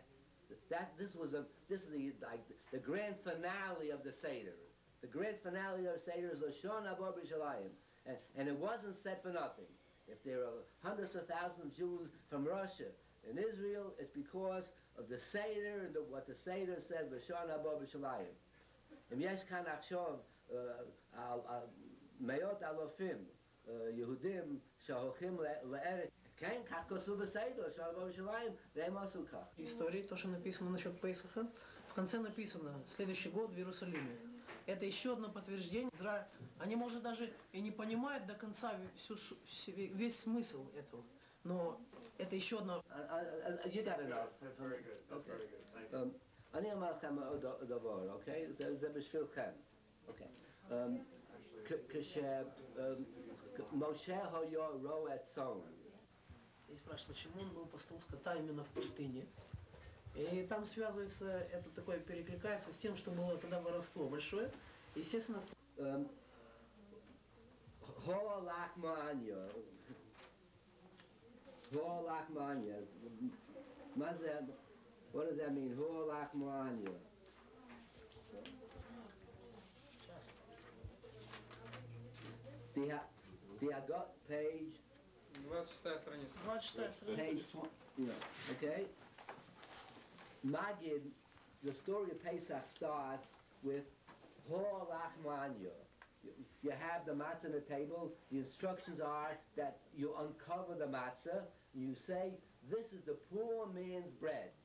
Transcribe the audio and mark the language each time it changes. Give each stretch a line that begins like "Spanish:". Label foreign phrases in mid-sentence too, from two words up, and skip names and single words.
English: This is the grand finale of the Seder. The grand finale of the Seder is
Hebrew: לשנה הבאה ירושלים,
English: and it wasn't said for nothing. If there are hundreds of thousands of Jews from Russia and Israel, it's because of the Seder and what the Seder said,
Hebrew: לשנה הבאה ירושלים. אם יש כאן עכשיו מאות אלפים יהודים שהולכים לארץ.
Russian: Истории, то, что написано насчет Песаха, в конце написано «Следующий год в Иерусалиме». Это еще одно подтверждение. Они, может, даже и не понимают до конца весь смысл этого, но это еще одно...
Hebrew: אני אומר לכם עוד דבר, אוקיי? זה בשבילכם, אוקיי. כשמשה היה רועה צאן,
Russian: И спрашивают, почему он был пастухом скота именно в пустыне. И там связывается, это такое перекликается с тем, что было тогда воровство большое. Естественно...
English: What does that mean? The page
Russian: 26-я страница. 26-я страница.
English: Okay. Magid, the story of Pesach starts with Hor Lachmanya. You have the matzah on the table. The instructions are that you uncover the matzah. And you say, this is the poor man's bread.